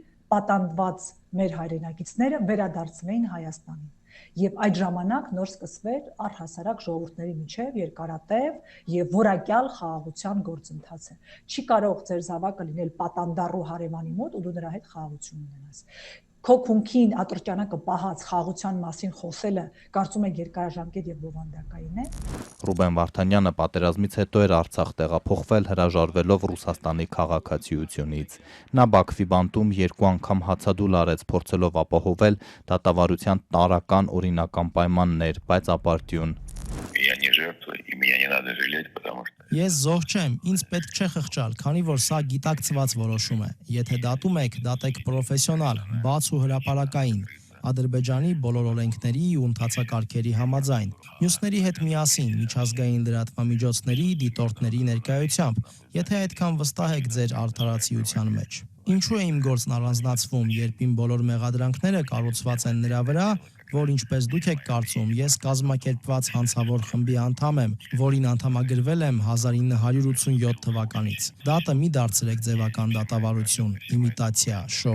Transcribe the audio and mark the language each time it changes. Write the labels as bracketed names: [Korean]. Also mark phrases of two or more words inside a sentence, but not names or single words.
[Armenian] պատանդված մեր հայրենակիցները վերադարձվեին Հայաստանին։ Եվ այդ ժամանակ նոր սկսվեր առհասարակ ժողովուրդների միջև երկարատև եւ որակյալ խաղաղության գործընթացը։ Չի կարող ձեր զավակը լինել պատանդառու հարևանի մոտ ու դու նրա հետ խաղաղություն ունենաս։ Քո քունքին ատրճանակը պահած խաղաղության մասին խոսելը կարծում եք երկարաժամկետ եւ բովանդակային է։ Ռուբեն Վարդանյանը պատերազմից հետո էր Արցախ տեղափոխվել հրաժարվելով Ռուսաստանի քաղաքացիությունից։ Նա Բաքվի բանտում 2 անգամ հացադուլ արեց, փորձելով ապահովել դատավարության տարրական օրինական պայմաններ, բայց ապարդյուն։ [Russian] Я не жертва, и меня не надо жалеть, потому что... [Armenian] Ես զոհ չեմ, ինձ պետք չէ խղճալ, քանի որ սա գիտակցված որոշում է։ Եթե դատում եք, դատեք պրոֆեսիոնալ, բաց ու հրապարակային, Ադրբեջանի բոլոր օրենքների ու ընթացակարգերի համաձայն, մյուսների հետ միասին, միջազգային լրատվամիջոցների, դիտորդների ներկայությամբ, եթե այդքան վստահ եք ձեր արդարացիության մեջ։ Ինչու է իմ գործն առանձնացվում, երբ իմ բոլոր մեղադրանքները կառուցված են նրա վրա, որ ինչպես դուք եք կարծում, ես կազմակերպված հանցավոր խմբի անդամ եմ, որին անդամագրվել եմ 1987 թվականից։ Դատը մի դարձրեք ձևական դատավարություն, իմիտացիա, շոու։